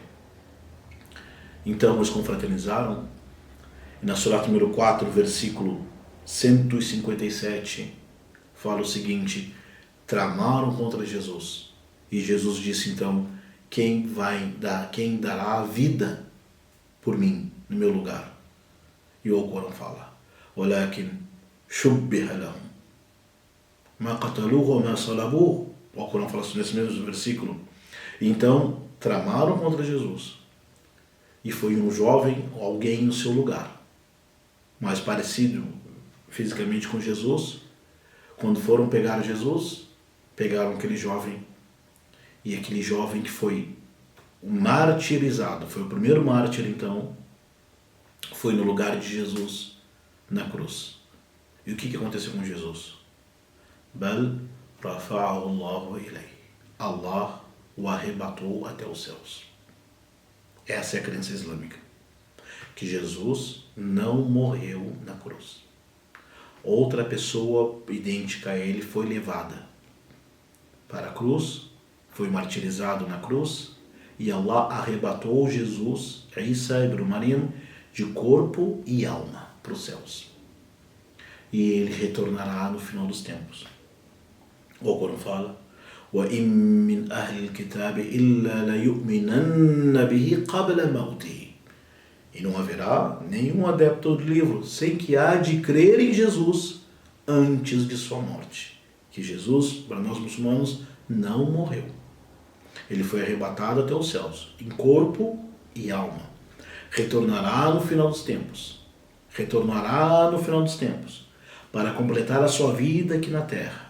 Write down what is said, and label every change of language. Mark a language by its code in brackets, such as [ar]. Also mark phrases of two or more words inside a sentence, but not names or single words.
[pt] Então eles confraternizaram, e na surata número 4, versículo 157, fala o seguinte: tramaram contra Jesus. E Jesus disse então: quem dará a vida por mim, no meu lugar? E o Corão fala: [ar] وَلَكِنْ شُبِّهَ لَهُمْ مَا قَتَلُوهُ وَمَا صَلَبُوهُ. [pt] O Corão fala nesse mesmo versículo. Então tramaram contra Jesus, e foi um jovem, alguém no seu lugar, mais parecido fisicamente com Jesus. Quando foram pegar Jesus, pegaram aquele jovem, e aquele jovem que foi martirizado, foi o primeiro mártir, então, foi no lugar de Jesus na cruz. E o que aconteceu com Jesus? [ar] بل رفعه الله إليه. [pt] Allah o arrebatou até os céus. Essa é a crença islâmica. Que Jesus não morreu na cruz. Outra pessoa idêntica a ele foi levada para a cruz, foi martirizado na cruz, e Allah arrebatou Jesus, Isa ibn Maryam, de corpo e alma para os céus. E ele retornará no final dos tempos. O Corão fala: [ar] وَإِن مِّنْ أَهْلِ الْكِتَابِ إِلَّا لَيُؤْمِنَنَّ بِهِ قَبْلَ مَوْتِهِ. [pt] E não haverá nenhum adepto do livro sem que há de crer em Jesus antes de sua morte. Que Jesus, para nós muçulmanos, não morreu. Ele foi arrebatado até os céus, em corpo e alma. Retornará no final dos tempos. Retornará no final dos tempos para completar a sua vida aqui na terra.